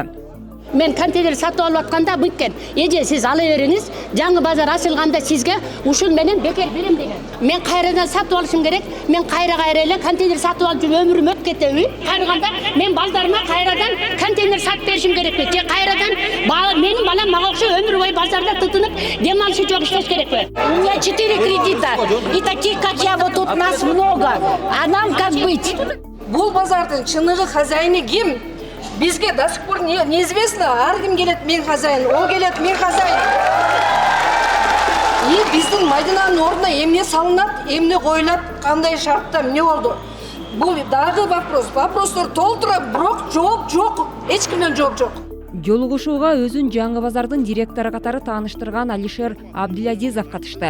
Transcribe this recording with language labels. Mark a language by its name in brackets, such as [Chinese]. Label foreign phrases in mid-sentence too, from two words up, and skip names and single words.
[Kyrgyz] Мен контейнер сатып алып атканда бүткөн. Эже сиз ала бериңиз, жаңы базар ачылганда сизге ушул менен бекер берем деген. Мен кайрадан сатып алышым керек. Мен кайра эле контейнер сатып алып жүрүп өмүрүм өтүп кетеби? Кайраганда мен балдарыма кайрадан контейнер сатып беришим керекпи? Же кайрадан менин балам мага окшо өмүр бою базарда тытынып, дем алышы жок иштеш керекпи? [Russian] У меня 4 кредита. И таких, как я, вот тут нас много. А нам как быть? [Kyrgyz] Бул базардын чыныгы хозяйны ким? [Russian] Бизге до сих пор неизвестно. [Kyrgyz] Ар ким келет мен хозяин, ол келет мен хозяин. И биздин Мадинанын ордуна эмне салынат, эмне коюлат, кандай шартта эмне болду? Бул дагы вопрос. Вопростор толтура, бирок жооп жок. Эч кимден жооп жок. Жолугушууга өзүн жаңы базардын директору катары тааныштырган Алишер Абдилазизов катышты.